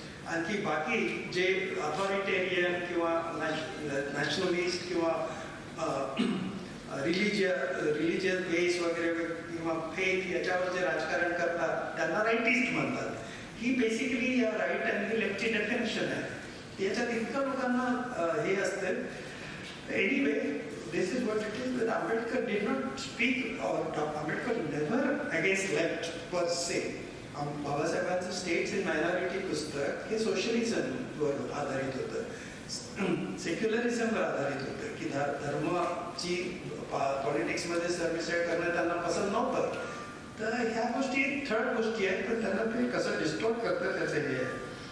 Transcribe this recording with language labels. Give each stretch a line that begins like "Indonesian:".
Marathi: आणखी बाकी जे अथॉरिटेरियन किंवा नॅशनलिस्ट किंवा रिलिजियस बेस वगैरे किंवा फेथ याच्यावर जे राजकारण करतात त्यांना राईटिस्ट म्हणतात. ही बेसिकली या राईट आणि लेफ्टची डेफिनेशन आहे. याच्यात इतकं लोकांना हे असतं.
English: Anyway, this is what it is. That Ambedkar did not speak, or Ambedkar never against left per se.
Marathi: बाबासाहेबांचं स्टेट्स इन मायनॉरिटी पुस्तक हे सोशलिझमवर आधारित होतं, सेक्युलरिझमवर आधारित होतं की धर्माची पॉलिटिक्समध्ये सरमिसळ करणं त्यांना पसंत नव्हतं. तर ह्या गोष्टी थर्ड गोष्टी आहेत पण त्यांना ते कसं डिस्टॉर्ट करतं त्याचं हे आहे.